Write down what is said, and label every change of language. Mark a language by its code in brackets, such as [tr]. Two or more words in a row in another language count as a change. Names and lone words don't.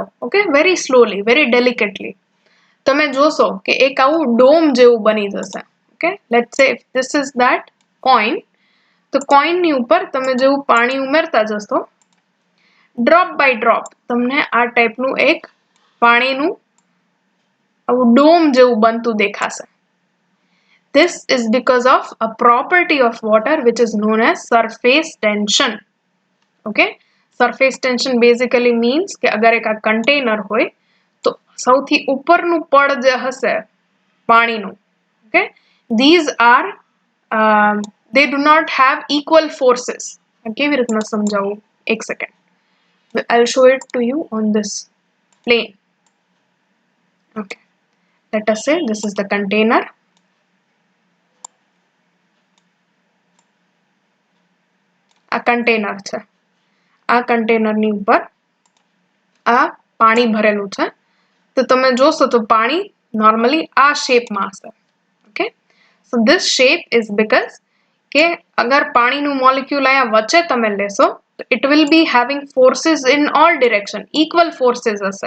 [en] okay, very slowly, very delicately. [gu] તમે જોશો કે એક આવું ડોમ જેવું બની જશે. [en] okay, let's say if this is that coin, [gu] તો કોઈનની ઉપર તમે જેવું પાણી ઉમેરતા જશો, [en] drop by drop [gu] તમને આ ટાઈપનું એક પાણીનું આવું ડોમ જેવું બનતું દેખાશે. [en] This is because of a property of water which is known as surface tension. Okay? Surface tension basically means [gu] કે અગર એક આ container હોય તો સૌથી ઉપરનું પડ જે હશે પાણીનું, [en] okay, these are they do not have equal forces. [gu] કેવી રીતના સમજાવું? એક સેકન્ડ. [en] I'll show it to you on this plane. Okay. Let us say this is the container. [gu] આ કન્ટેનર છે. આ કન્ટેનરની ઉપર આ પાણી ભરેલું છે. તો તમે જોશો તો પાણી નોર્મલી આ શેપમાં હશે. [en] okay, so this shape is because [gu] કે અગર પાણીનું મોલિક્યુલ અહીંયા વચ્ચે તમે લેશો તો [en] it will be having forces in all direction, equal forces હશે.